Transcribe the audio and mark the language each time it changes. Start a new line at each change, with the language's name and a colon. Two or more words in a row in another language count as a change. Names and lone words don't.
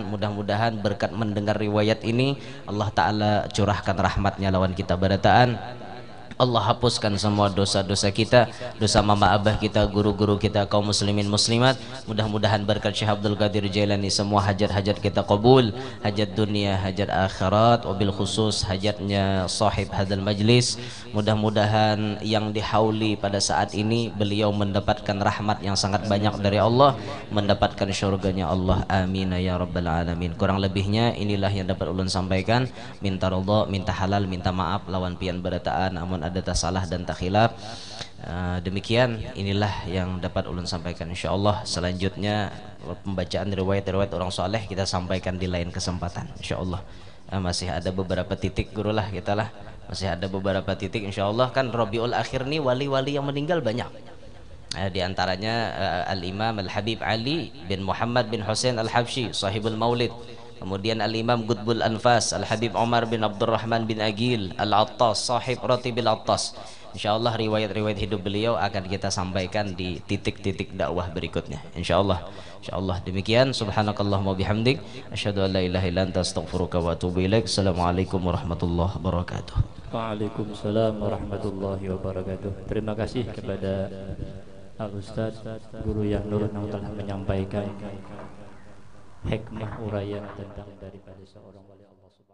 Indonesian: Mudah-mudahan berkat mendengar riwayat ini Allah Ta'ala curahkan rahmatnya
Banjar: lawan kita barataan.
Indonesian: Allah hapuskan semua dosa-dosa kita, dosa mama abah kita, guru-guru kita, kaum muslimin muslimat. Mudah-mudahan berkat Syekh Abdul Qadir Jailani semua hajat-hajat kita qabul, hajat dunia, hajat akhirat,
Arabic: وبالخصوص
Indonesian: hajatnya
Arabic: صاحب هذا المجلس.
Indonesian: Mudah-mudahan yang dihauli pada saat ini beliau mendapatkan rahmat yang sangat banyak dari Allah, mendapatkan syurganya Allah.
Arabic: آمين يا رب العالمين.
Indonesian: Kurang lebihnya inilah yang dapat ulun sampaikan. Minta ridha, minta halal, minta maaf
Banjar: lawan pian barataan amun ada tak salah
Indonesian: dan tak khilaf. Demikian inilah yang dapat ulun sampaikan insyaallah. Selanjutnya pembacaan riwayat-riwayat orang soleh kita sampaikan di lain kesempatan insyaallah. Masih ada beberapa titik guru lah kita lah, masih ada beberapa titik insyaallah. Kan Rabiul Akhir nih wali-wali yang meninggal banyak. Di antaranya Al-Imam Al-Habib Ali bin Muhammad bin Hussein Al-Habsyi sahibul Maulid. Kemudian Al-Imam Qutbul Anfas Al-Habib Umar bin Abdurrahman bin Agil Al-Attas sahib Ratibil Attas. Insyaallah riwayat-riwayat hidup beliau akan kita sampaikan di titik-titik dakwah berikutnya insyaallah. Insyaallah demikian.
Arabic: سبحانك اللهم وبحمدك أشهد أن لا إله إلا أنت أستغفرك وأتوب إليك. السلام عليكم ورحمة الله وبركاته. وعليكم السلام ورحمة الله وبركاته.
Indonesian: Terima kasih kepada Al-Ustaz Guru yang Nur yang telah menyampaikan hikmah uraian tentang daripada seorang wali Allah.